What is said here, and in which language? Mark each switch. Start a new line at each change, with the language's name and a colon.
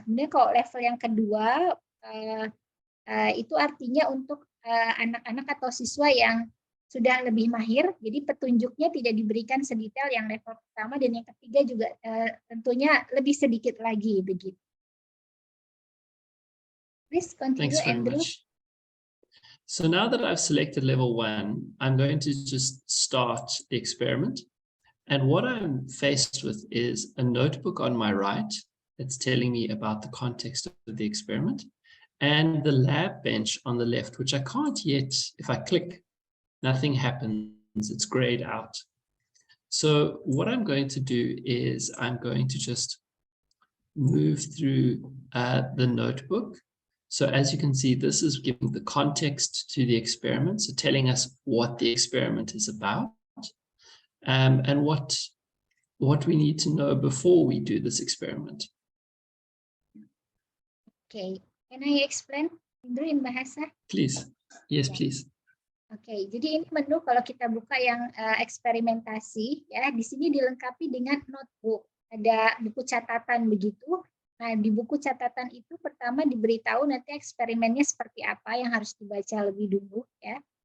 Indonesian: Kemudian kalau level yang kedua, itu artinya untuk anak-anak atau siswa yang sudah lebih mahir, jadi petunjuknya tidak diberikan sedetail yang level pertama, dan yang ketiga juga tentunya lebih sedikit lagi begitu.
English: Please continue, Thanks very Andrew. much. So now that I've selected level 1, I'm going to just start the experiment. And what I'm faced with is a notebook on my right that's telling me about the context of the experiment, and the lab bench on the left, which I can't yet, if I click, nothing happens, it's grayed out. So what I'm going to do is I'm going to just move through the notebook. So as you can see, this is giving the context to the experiment, so telling us what the experiment is about, and what we need to know before we do this experiment. Okay, can I explain, Andrew, in bahasa? Please. Yes, please.
Indonesian: Oke, jadi ini menu kalau kita buka yang eksperimentasi, ya di sini dilengkapi dengan notebook, ada buku catatan begitu. Nah, di buku catatan itu pertama diberitahu nanti eksperimennya seperti apa yang harus dibaca lebih dulu, ya.